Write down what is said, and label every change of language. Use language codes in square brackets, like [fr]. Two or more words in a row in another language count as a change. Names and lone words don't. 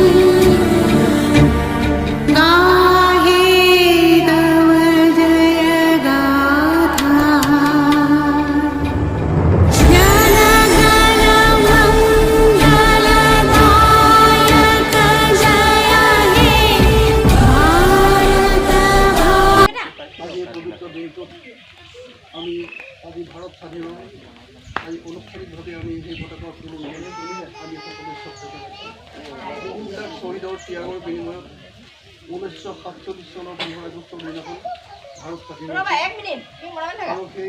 [bn] গাহে তব জয় গাথা জন গণ মঙ্গলদায়ক জয় হে ভারত [as] আজি এই পবিত্ৰ দিনটোত আমি আজি ভাৰত স্বাধীন হয় আজি আনুষ্ঠানিকভাৱে আমি সেই পতাকা উত্তোলন কৰি আমি সকলোৱে শ্ৰদ্ধা জনাইছোঁ বহুবিলাক শ্বহীদৰ ত্যাগৰ বিনিময়ত 1947 চনৰ 15 আগষ্টৰ দিনাখন ভাৰত স্বাধীন হৈছিল আৰু